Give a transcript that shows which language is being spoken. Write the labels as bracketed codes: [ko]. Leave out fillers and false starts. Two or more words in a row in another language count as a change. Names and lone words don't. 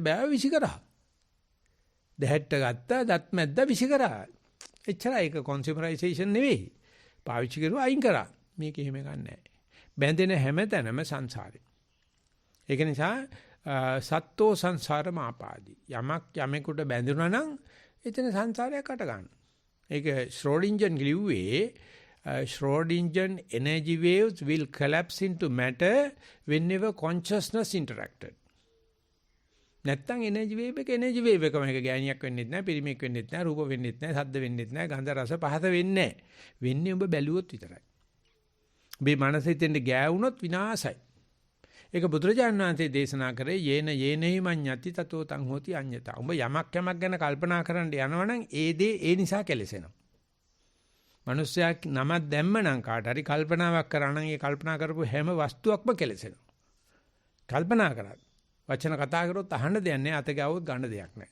[si] බෑව විසි කරා දැහැට්ට ගත්තා දත් මැද්දා විසි කරා එච්චරයි ඒක කන්සියුමරයිසේෂන් නෙවෙයි පාවිච්චි කරුවා අයින් කරා මේක එහෙම එකක් නෑ බැඳෙන හැම තැනම සංසාරේ ඒක නිසා සත්තෝ සංසාර මාපාදී යමක් යමෙකුට බැඳුනා නම් එතන සංසාරයක් අට ගන්න ඒක ශ්‍රෝඩින්ජර් ලිව්වේ [en] Schrodinger energy waves will collapse into matter whenever consciousness interacted. [si] නැත්තම් [en] energy wave [si] එක මේක ගෑණියක් වෙන්නෙත් නැහැ, පිරිමියෙක් වෙන්නෙත් නැහැ, රූප වෙන්නෙත් නැහැ, ශබ්ද වෙන්නෙත් නැහැ, ගන්ධ රස පහස වෙන්නේ නැහැ. වෙන්නේ ඔබ බැලුවොත් විතරයි. ඔබේ මනස හිතෙන්ද ගෑවුනොත් විනාසයි. ඒක බුදුරජාණන් වහන්සේ දේශනා කරේ [pi] යේනෙහි මඤ්ඤති තතෝ තං හෝති අඤ්ඤතා. [si] ඔබ යමක් ගැන කල්පනා කරන්න යනවනම් ඒ දේ ඒ නිසා කෙලසෙනවා. මනුස්සයා නමක් දැම්මනම් කාට හරි කල්පනාවක් කරා නම් ඒ කල්පනා කරපු හැම වස්තුවක්ම කෙලසෙනවා. කල්පනා කරා. වචන කතා කරොත් අහන්න දෙයක් නැහැ, අත ගාවොත් ගන්න දෙයක් නැහැ.